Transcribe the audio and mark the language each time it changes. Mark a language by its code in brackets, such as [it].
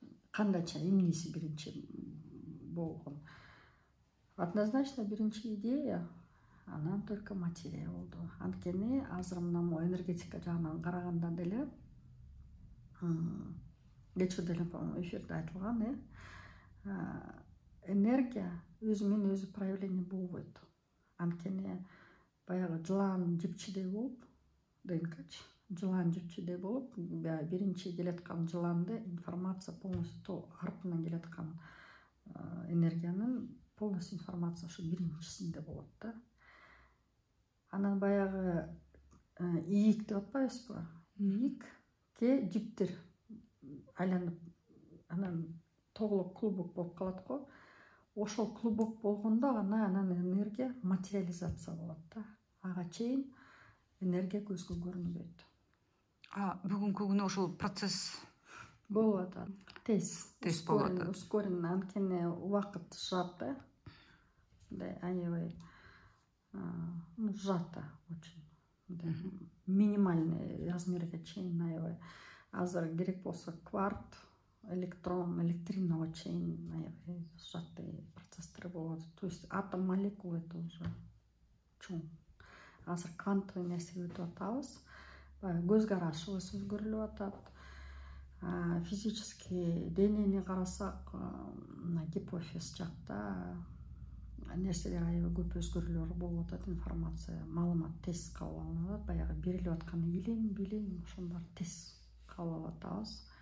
[ky] кандайча эмнеси биринчи болгон. [ru] Однозначно [ky] биринчи идея анан [ru] только [ky] материя болду. Анткени азыр мына могу энергетика жагынан караганда деле кечээ деле эфирде айтылган, энергия өзү менен өзү проявление болбойт. Анткени баягы жылан жипчидей болуп, ДНКчы жылан жипчидей болуп, биринчи келаткан жыланды информация [ru] полностью [ky] аркынан келаткан энергиянын полностью информация ушу биринчисинде болот да. Анан баягы ийик деп атпайбызбы? Ийикке жиптер айланып, анан тоголоп клубок болуп калат го. Ошол клубок болгондо гана анан энергия материализация болот да. Ага чейин энергия көзгө көрүнбөйт. Бүгүнкү күнү ошол процесс болуп атат. Тез болуп атат. [ru] Ускоренно, [ky] анткени убакыт [ru] сжато, [ky] аябай [ru] сжато очень. Минимальный [ky] размерге чейин аябай. Азыр керек болсо кварт, электрон, электриного чейин аябай [ru] сжатый процесстер [ky] болот. [ru] То есть атом молекула это уже [ky] чоң. Азыр квантовый нерсеге өтүп атабыз. Көз карашыбыз өзгөрүлүп атат. Физически денени карасак, гипофиз жакта нерселер аябай көп өзгөрүүлөр болуп атат, информация, маалымат тез кабыл алынат, баягы берилип аткан билим ошолор тез кабыл алып атабыз.